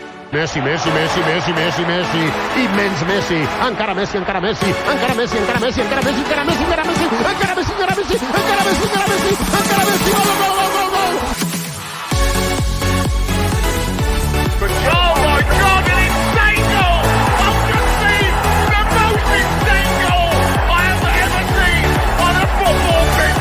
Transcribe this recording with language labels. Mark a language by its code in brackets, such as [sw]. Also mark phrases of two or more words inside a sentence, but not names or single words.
[ca] Messi, Messi, Messi, Messi, Messi, Messi, immens Messi, encara Messi, encara Messi, encara Messi, encara Messi, encara Messi, encara Messi, encara Messi, encara Messi, encara Messi, encara Messi, encara Messi, encara Messi, gol, gol, gol, gol, gol. [en] Oh my God, an insane goal! I've just seen the most insane goal I have ever seen on a football pitch.